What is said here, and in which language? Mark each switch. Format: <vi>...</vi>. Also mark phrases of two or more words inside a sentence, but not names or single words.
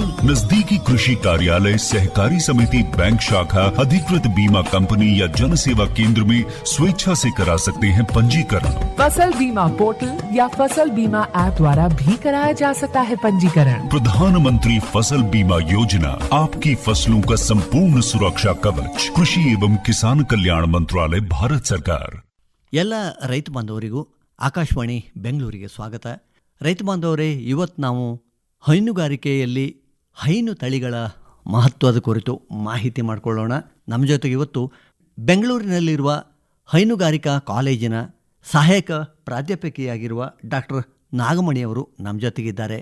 <hi>नजदीकी कृषि कार्यालय, सहकारी समिति, बैंक शाखा, अधिकृत बीमा कंपनी या जन सेवा केंद्र में स्वेच्छा से करा सकते हैं पंजीकरण। फसल बीमा पोर्टल या फसल बीमा ऐप द्वारा भी कराया जा सकता है पंजीकरण। प्रधानमंत्री फसल बीमा योजना, आपकी फसलों का संपूर्ण सुरक्षा कवच,</hi> <kn>ಕೃಷಿ एवं ಕಿಸಾನ್ ಕಲ್ಯಾಣ ಮಂತ್ರಾಲಯ, ಭಾರತ ಸರ್ಕಾರ. ಎಲ್ಲ ರೈತ ಬಾಂಧವರಿಗೂ ಆಕಾಶವಾಣಿ ಬೆಂಗಳೂರಿಗೆ ಸ್ವಾಗತ. ರೈತ ಬಾಂಧವರೇ, ಇವತ್ತು ನಾವು ಹೈನುಗಾರಿಕೆಯಲ್ಲಿ ಹೈನು ತಳಿಗಳ ಮಹತ್ವದ ಕುರಿತು ಮಾಹಿತಿ ಮಾಡಿಕೊಳ್ಳೋಣ. ನಮ್ಮ ಜೊತೆಗೆ ಇವತ್ತು ಬೆಂಗಳೂರಿನಲ್ಲಿರುವ ಹೈನುಗಾರಿಕಾ ಕಾಲೇಜಿನ ಸಹಾಯಕ ಪ್ರಾಧ್ಯಾಪಕಿಯಾಗಿರುವ ಡಾಕ್ಟರ್ ನಾಗಮಣಿಯವರು ನಮ್ಮ ಜೊತೆಗಿದ್ದಾರೆ.</kn>